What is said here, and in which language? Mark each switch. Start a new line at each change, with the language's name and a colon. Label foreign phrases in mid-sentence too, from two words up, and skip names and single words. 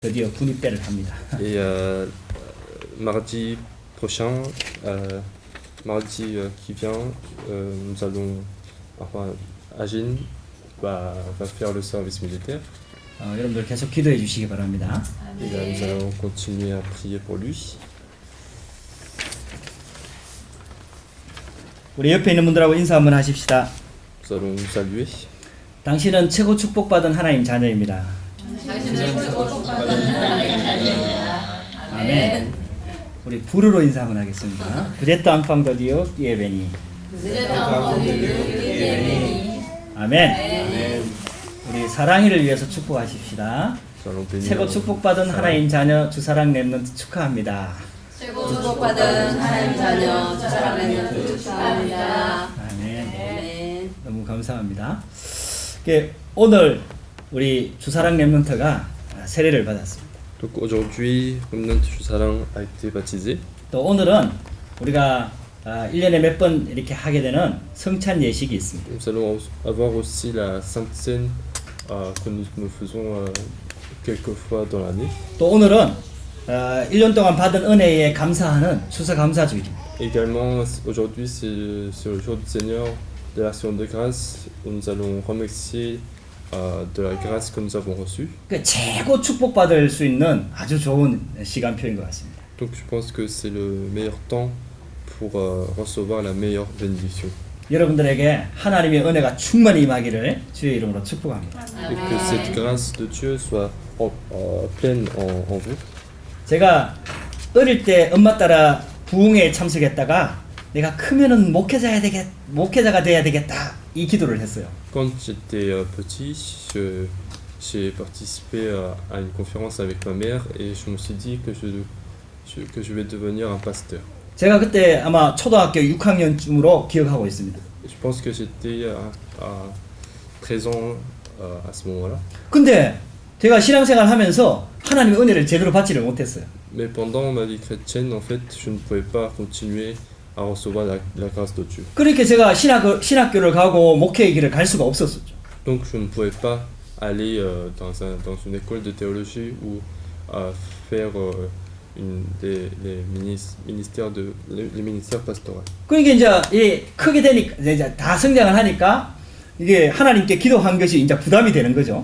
Korean: 드디어 군입대를 합니다.
French: Et mardi prochain, mardi qui vient, nous allons, enfin, Agin va faire le service militaire.
Korean: 여러분들 계속 기도해 주시기 바랍니다.
French: Et là, nous allons continuer à prier pour lui.
Korean: 우리 옆에 있는 분들하고 인사 한번 하십시다.
French: Nous allons nous saluer.
Korean: 당신은 최고 축복받은 하나님 자녀입니다. 아멘. 우리 불어로 인사 한번 하겠습니다.
French: Vous enfant de Dieu qui est béni.
Korean: 아멘. 우리 사랑이를 위해서 축복하십시다.
French: Nous allons bénir.
Korean: 최고 축복받은 하나님 자녀 주사랑 렘넌트 축하합니다. 최고 축복받은 하나님 자녀 주사랑 렘넌트 축하합니다. 아멘. 아멘. 너무 감사합니다. 오늘 우리 주사랑 렘넌트가 세례를 받았습니다.
French: Donc aujourd'hui, Remnant Jusalang a été baptisé.
Korean: 또 오늘은 우리가 1년에 몇 번 이렇게 하게 되는 성찬 예식이 있습니다.
French: Nous allons avoir aussi la Sainte Seine que nous faisons quelques fois dans l'année.
Korean: 또 오늘은 1년 동안 받은 은혜에 감사하는 추수감사주일입니다.
French: Également, aujourd'hui, c'est le jour du Seigneur de l'Action de grâce où nous allons remercier de la grâce que nous avons reçue.
Korean: 그 최고 축복받을 수 있는 아주 좋은 시간표인 것 같습니다.
French: Donc je pense que c'est le meilleur temps pour recevoir la meilleure bénédiction.
Korean: 여러분들에게 하나님의 은혜가 충만히 임하기를 주의 이름으로 축복합니다.
French: Et que cette grâce de Dieu soit pleine en vous.
Korean: 제가 어릴 때 엄마 따라 부흥회에 참석했다가 내가 크면은 목회자가 돼야 되겠다 이 기도를 했어요.
French: Quand j'étais petit, j'ai participé à une conférence avec ma mère et je me suis dit que je vais devenir un pasteur.
Korean: 제가 그때 아마 초등학교 6학년쯤으로 기억하고 있습니다.
French: Je pense que j'étais à 13 ans à ce moment-là.
Korean: 근데 제가 신앙생활 하면서 하나님의 은혜를 제대로 받지를 못했어요.
French: Mais pendant ma vie chrétienne, en fait, je ne pouvais pas continuer à recevoir la grâce de Dieu.
Korean: 그렇게 제가 신학교를 가고 목회의 길을 갈 수가 없었었죠.
French: Donc je ne pouvais pas aller dans une école de théologie ou faire les ministères pastoraux.
Korean: 그러니까 이제 크게 되니까 이제 다 성장을 하니까 이게 하나님께 기도한 것이 이제 부담이 되는 거죠.